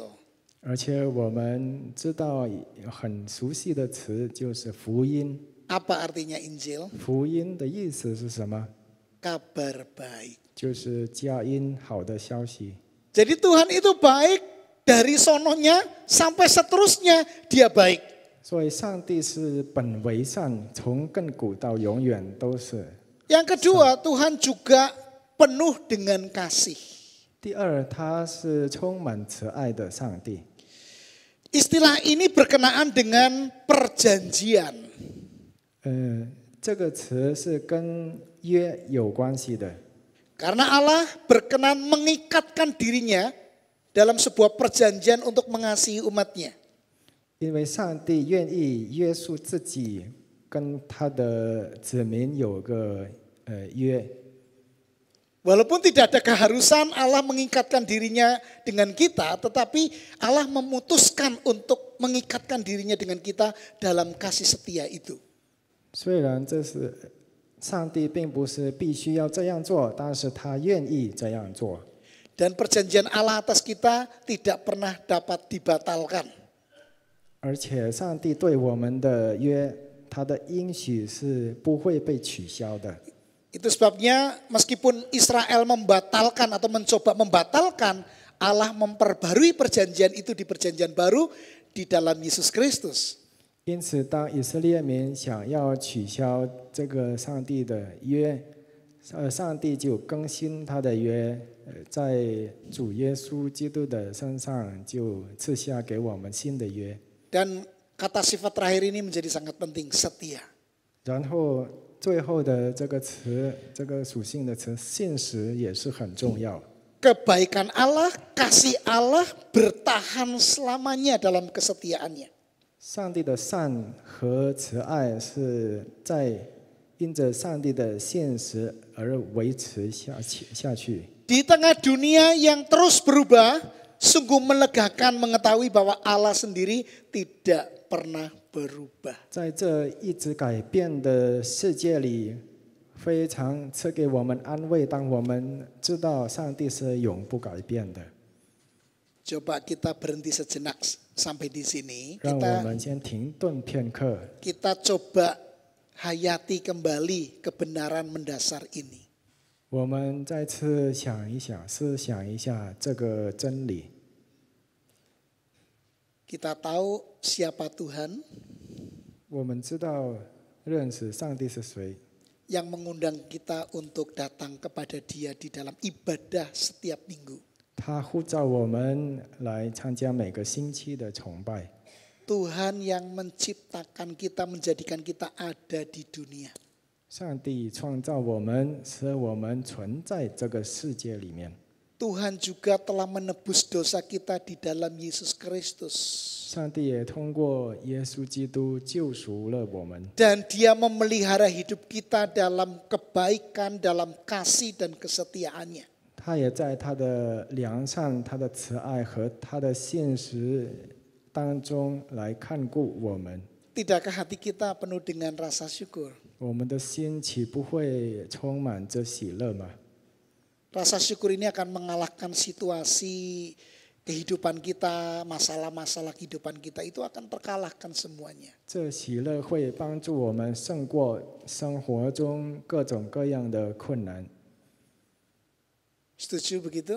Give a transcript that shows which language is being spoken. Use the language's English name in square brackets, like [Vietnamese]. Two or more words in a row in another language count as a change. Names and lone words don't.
[Chinese] 而且我们知道很熟悉的词就是福音。 [Indonesian] Apa artinya Injil? [Chinese] 福音的意思是什么？ [Indonesian] Kabar baik. [Chinese] 就是佳音，好的消息。 [Indonesian] Jadi Tuhan itu baik dari sononya sampai seterusnya dia baik. [Chinese] 所以上帝是本为善，从亘古到永远都是。 [Indonesian] Yang kedua, Tuhan juga penuh dengan kasih. [Chinese] 第二，他是充满慈爱的上帝。 [Indonesian] Istilah ini berkenaan dengan perjanjian. [Chinese] 这个词是跟约有关系的。 [Indonesian] Karena Allah berkenan mengikatkan dirinya dalam sebuah perjanjian untuk mengasihi umatnya. [Chinese] 因为上帝愿意约束自己，跟他的子民有个约。 [Indonesian] Walaupun tidak ada keharusan Allah mengikatkan dirinya dengan kita, tetapi Allah memutuskan untuk mengikatkan dirinya dengan kita dalam kasih setia itu. [Chinese] 虽然这是上帝并不是必须要这样做，但是他愿意这样做。 [Indonesian] Dan perjanjian Allah atas kita tidak pernah dapat dibatalkan. [Chinese] 而且上帝对我们的约，他的应许是不会被取消的。 [Indonesian] Itu sebabnya meskipun Israel membatalkan atau mencoba membatalkan, Allah memperbarui perjanjian itu di perjanjian baru di dalam Yesus Kristus. [Chinese] 因此，当以色列民想要取消这个上帝的约，上帝就更新他的约，在主耶稣基督的身上就赐下给我们新的约。 [Indonesian] Dan kata sifat terakhir ini menjadi sangat penting, setia. [Chinese] 然后最后的这个词，这个属性的词，信实也是很重要。 [Indonesian] Kebaikan Allah, kasih Allah bertahan selamanya dalam kesetiaannya. [Chinese] 上帝的善和慈爱是在因着上帝的现实而维持下去。 [Indonesian] Di tengah dunia yang terus berubah, sungguh melegakan mengetahui bahwa Allah sendiri tidak pernah berubah. [Chinese] 在这一直改变的世界里，非常赐给我们安慰。当我们知道上帝是永不改变的。 [Indonesian] Coba kita berhenti sejenak sampai di sini. [Chinese] 让我们先停顿片刻。 [Indonesian] Kita coba hayati kembali kebenaran mendasar ini. [Chinese] 我们再次想一想，思想一下这个真理。 [Indonesian] Kita tahu siapa Tuhan [Chinese] 我们知道认识上帝是谁， [Indonesian] yang mengundang kita untuk datang kepada Dia di dalam ibadah setiap minggu. [Chinese] 他呼召我们来参加每个星期的崇拜。 [Indonesian] Tuhan yang menciptakan kita, menjadikan kita ada di dunia. [Chinese] 上帝创造我们，使我们存在这个世界里面。 [Indonesian] Tuhan juga telah menebus dosa kita di dalam Yesus Kristus. [Chinese] 上帝也通过耶稣基督救赎了我们， [Indonesian] Dan Dia memelihara hidup kita dalam kebaikan, dalam kasih dan kesetiaannya. [Chinese] 他也在他的良善、他的慈爱和他的信实当中来看顾我们。 [Indonesian] Tidakkah hati kita penuh dengan rasa syukur? [Chinese] 我们的心岂不会充满着喜乐吗？ [Indonesian] Rasa syukur ini akan mengalahkan situasi kehidupan kita, masalah-masalah kehidupan kita itu akan terkalahkan semuanya. [Chinese] 这喜乐会帮助我们胜过生活中各种各样的困难。 [Indonesian] Setuju begitu?